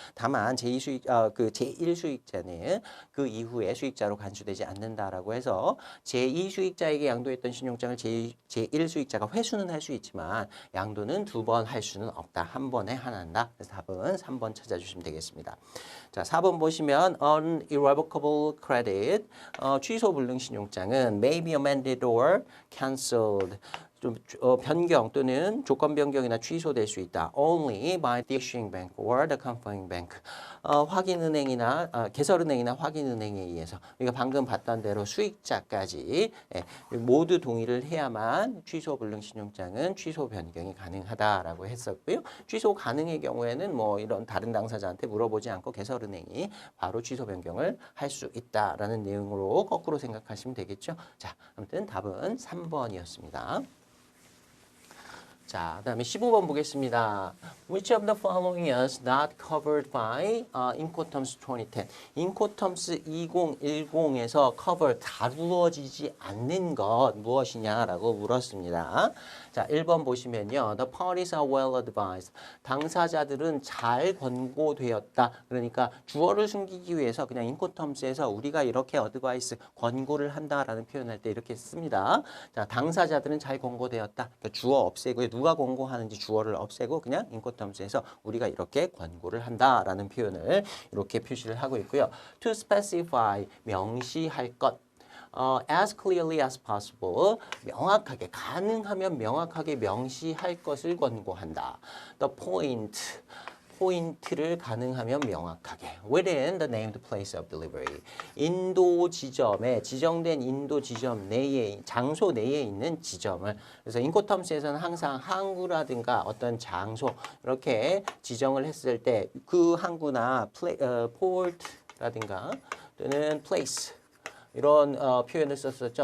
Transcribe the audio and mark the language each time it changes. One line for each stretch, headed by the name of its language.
Korean: 다만 제1수익자는 그 이후에 수익자로 간주되지 않는다라고 해서 제2수익자에게 양도했던 신용장을 제1수익자가 회수는 할 수 있지만 양도는 두 번 할 수는 없다. 한 번에 하나한다. 그래서 답은 3번 찾아주시면 되겠습니다. 자, 4번 보시면
English: irrevocable credit
Korean: 취소 불능 신용장은
English: may be amended or cancelled
Korean: 좀 변경 또는 조건 변경이나 취소될 수 있다.
English: Only by the issuing bank or the confirming bank.
Korean: 확인은행이나 개설은행이나 확인은행에 의해서 우리가 방금 봤던 대로 수익자까지 모두 동의를 해야만 취소 불능 신용장은 취소 변경이 가능하다라고 했었고요. 취소 가능의 경우에는 뭐 이런 다른 당사자한테 물어보지 않고 개설은행이 바로 취소 변경을 할 수 있다라는 내용으로 거꾸로 생각하시면 되겠죠. 자, 아무튼 답은 3번이었습니다. 자, 그다음에 15번 보겠습니다.
English: Which of the following is not covered by Incoterms 2010?
Korean: Incoterms 2010에서 cover 다루어지지 않는 것 무엇이냐라고 물었습니다. 자, 1번 보시면요.
English: The parties are well advised.
Korean: 당사자들은 잘 권고되었다. 그러니까 주어를 숨기기 위해서 그냥 Incoterms에서 우리가 이렇게 advise 권고를 한다라는 표현할 때 이렇게 씁니다. 자, 당사자들은 잘 권고되었다. 그러니까 주어 없애고요. 누가 권고하는지 주어를 없애고 그냥 Incoterms에서 우리가 이렇게 권고를 한다라는 표현을 이렇게 표시를 하고 있고요.
English: To specify
Korean: 명시할 것.
English: as clearly as possible
Korean: 명확하게 가능하면 명확하게 명시할 것을 권고한다.
English: The point
Korean: 포인트를 가능하면 명확하게
English: within the named place of delivery.
Korean: 인도 지점에 지정된 인도 지점 내에 장소 내에 있는 지점을 그래서 인코텀스에서는 항상 항구라든가 어떤 장소 이렇게 지정을 했을 때 그 항구나 port라든가 또는 place 이런 표현을 썼었죠.